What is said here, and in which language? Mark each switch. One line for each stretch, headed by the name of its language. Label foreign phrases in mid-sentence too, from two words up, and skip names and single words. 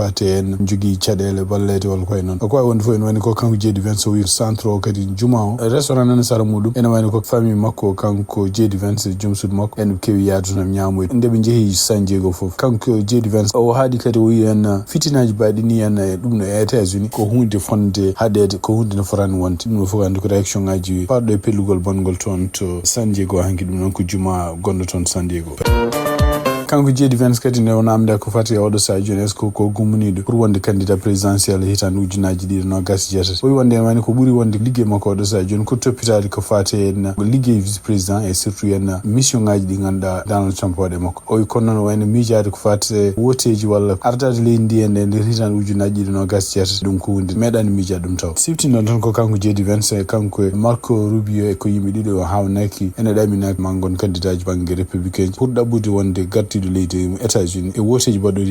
Fula: fate en jogui caɗele ballede walla koye noon ko wawi wonde fof ene wayno ko kanko JD Vance o wi centre o kadi juma o restaurant nana sara muɗum ene wayno ko famille makko kanko JD Vance joom suudu makko en kewi yaade toon ñamoyde ndeɓe jeehi San Diego foof kanko JD Vance o haadi kadi o wi en fitinaji baɗini en e ɗum no États-Unis ko hunde fonde haɗede ko hunde no forani wonde ɗum no fof andi ko réaction ngaji parɗo e pellugol bongol toon to San Diego hanki ɗum noon ko juma gonɗo toon San Diego kanko jeedi Vance kadi ne namda ko fati oɗo sa joni
French: est ce que
Fula: ko gummuniɗo pour wonde
French: candidat présidentiel
Fula: hitande ujunaji ɗiɗi no gas jeetati o wi wonde wani ko ɓuuri wonde liggey makko oɗo sa joni ko toppitade ko fati en liggey
French: vice président et surtout en mission
Fula: ngaji ɗi ganduɗa Donald Trump waɗe makko o wi kono noon wayno miijade ko fati woteji walla ardade leydi ndi e nder hitande ujunaji ɗiɗi no gas jeetati ɗum ko hunde meeɗani miijade ɗum taw siftino tan ko kanko jeedi Vance kanko Marco Rubio e ko yimɓe ɗiɗo hawnaki ene ɗaminaki mangon candidat ji banggue républicain pour ɗaɓɓude wonde gartiɗo leydi États-Unis e woteji baɗɗoɗi